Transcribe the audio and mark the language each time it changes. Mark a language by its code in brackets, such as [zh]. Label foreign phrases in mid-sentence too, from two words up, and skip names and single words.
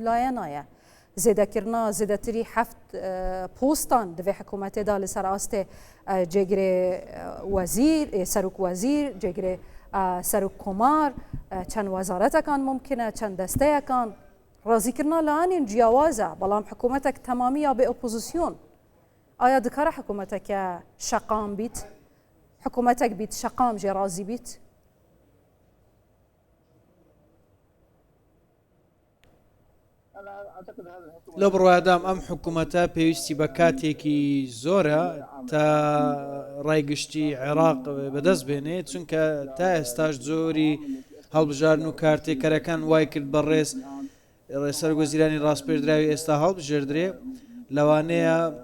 [ku] layenan ye zêdekirina zêdetirî heft postan divê hikûmetê da li ser astê cêgirê wezîr serok wezîr cêgirê serok komar çend wezaretekan mumkin e çend desteyekan razîkirina layanên ciyawaz e belam hikûmetek temamiya bê opozisyon aya dikare hikûmeteke şeqam bît hikûmetek bît şeqam jê razî bît [ckb] لە بڕوادام ئەم حکوومەتە پێویستی بە کاتێکی زۆرە تا ڕایگشتی عێراق بەدەست بێنێت چونکە تا ئێستاش زۆری هەڵبژارن و کارتێکەرەکان وای کرد بەڕێز سەرگۆزیرانی ڕاستپێردراوی ئێستا هەڵبژێردرێ لەوانەیە